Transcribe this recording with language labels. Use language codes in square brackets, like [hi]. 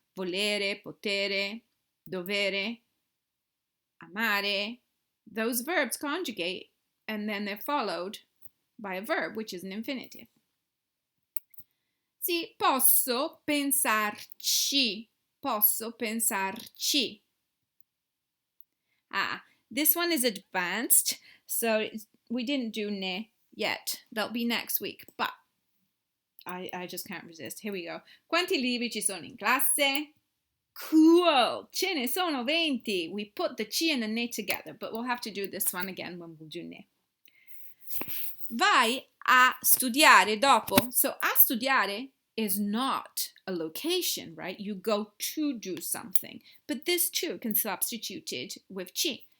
[it] Volere, potere, dovere, amare. [en] Those verbs conjugate and then they're followed by a verb, which is an infinitive. [it] Sì, posso pensarci. Posso pensarci. [en] This one is advanced, so we didn't do ne yet. That'll be next week, but I just can't resist. Here we go. [it] Quanti libri ci sono in classe? Cool! Ce ne sono 20. [en] We put the ci and the ne together, but we'll have to do this one again when we'll do ne. [it] Vai a studiare dopo. [en] So a studiare is not a location, right? You go to do something. But this too can be substituted with ci.